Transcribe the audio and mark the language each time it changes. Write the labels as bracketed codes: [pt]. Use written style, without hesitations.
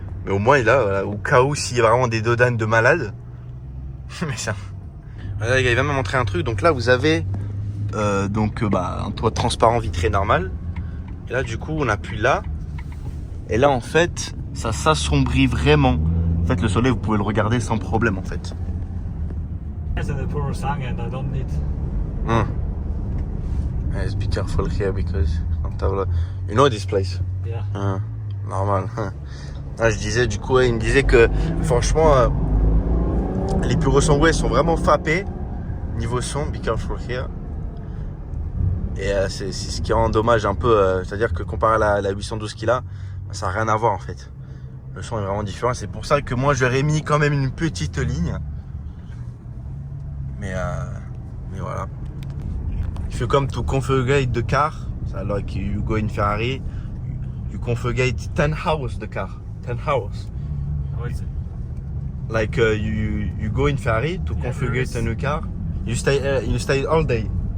[fr] Mais au moins, il a, voilà, au cas où, s'il y a vraiment des dodanes de malades. Mais ça. Voilà, les gars, il va me montrer un truc. Donc là, vous avez un toit transparent vitré normal. Et là, du coup, on appuie là. Et là, en fait, ça s'assombrit vraiment. En fait, le soleil, vous pouvez le regarder sans problème, en fait. [en] It's a PUROSANGUE and I don't need... Yes, be careful here because you know this place. Yeah. Normal. [fr] Ah, je disais, du coup, il me disait que franchement, les PUROSANGUE sont vraiment frappés niveau son. [en] Be careful here. [fr] Et c'est ce qui rend dommage un peu, c'est-à-dire que comparé à la 812 qu'il a, ça n'a rien à voir en fait. Le son est vraiment différent. C'est pour ça que moi j'aurais mis quand même une petite ligne. Mais voilà. [en] If you come to configure the car, so like you go in Ferrari, you configure 10 hours the car. 10 hours. How is it? Like you go in Ferrari to configure a new car. You stay all day.